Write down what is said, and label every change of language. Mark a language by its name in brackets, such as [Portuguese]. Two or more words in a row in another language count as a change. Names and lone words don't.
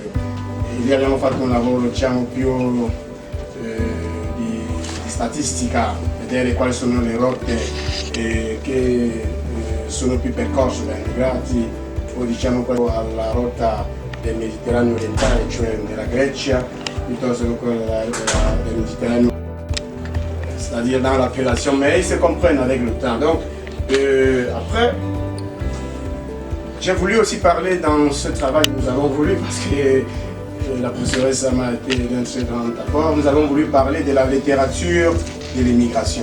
[Italian] E lì abbiamo fatto un lavoro, diciamo, più di statistica, vedere quali sono le rotte che sono più percorse dai immigrati, o diciamo alla rotta del Mediterraneo orientale, cioè della Grecia, piuttosto che quella del Mediterraneo, [French] c'est-à-dire dans l'appellation, mais ils se comprennent avec le temps. Donc après, j'ai voulu aussi parler dans ce travail, nous avons voulu, parce que la professeuresse m'a été d'un très grand apport, nous avons voulu parler de la littérature de l'immigration.